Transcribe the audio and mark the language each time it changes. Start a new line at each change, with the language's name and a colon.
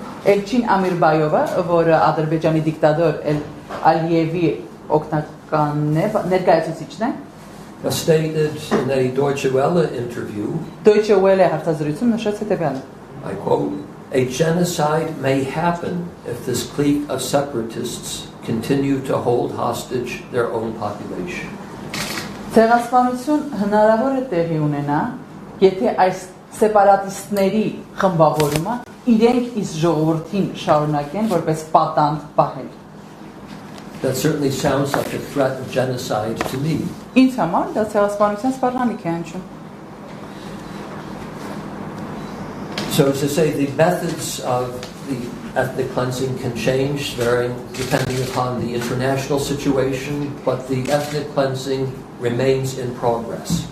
Armenian: Elchin Amirbayova, որը Ադրբեջանի դիկտատոր Ալիևի օգնականն է, ներկայացուցիչն է,
English: stated in a Deutsche Welle interview,
Armenian: Deutsche Welle հարցազրույցում նշեց հետևյալը.
English: I quote, "A genocide may happen if this clique of separatists continue to hold hostage their own population."
Armenian: Ցեղասպանություն հնարավոր է տեղի ունենա, եթե այս սեպարատիստների խմբավորումը իրենք իսկ ժողովրդին շարունակեն որպես պատանդ պահել։
English: That certainly sounds like a threat of genocide to me.
Armenian: Ինձ համար դա ցեղասպանության սպառնալիք է հնչում։
English: So to say the methods of the ethnic cleansing can change varying depending upon the international situation, but the ethnic cleansing remains in progress.